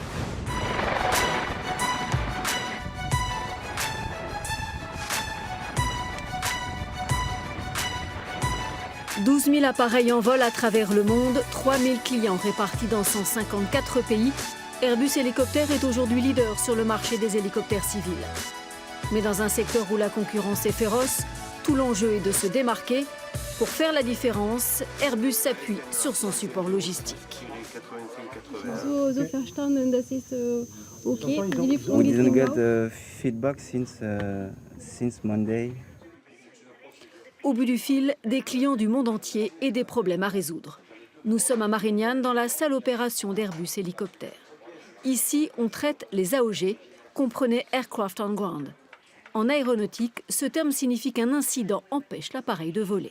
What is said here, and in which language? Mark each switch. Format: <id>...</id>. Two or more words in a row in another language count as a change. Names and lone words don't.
<fr>« 12 000 appareils en vol à travers le monde, 3 000 clients répartis dans 154 pays. Airbus Hélicoptère est aujourd'hui leader sur le marché des hélicoptères civils. Mais dans un secteur où la concurrence est féroce, tout l'enjeu est de se démarquer. Pour faire la différence, Airbus s'appuie sur son support logistique.</fr> <de>So verstanden, das ist okay. Die Lieferung</de> <en>We</en> <de>geht</de> <en>didn't get</en> <de>genau.</de> <en>feedback since Monday.</en> <fr>Au bout du fil, des clients du monde entier et des problèmes à résoudre. Nous sommes à Marignane dans la salle opération d'Airbus Hélicoptère. Ici, on traite les AOG, comprenez</fr> <en>Aircraft on Ground.</en> <fr>En aéronautique, ce terme signifie qu'un incident empêche l'appareil de voler.</fr>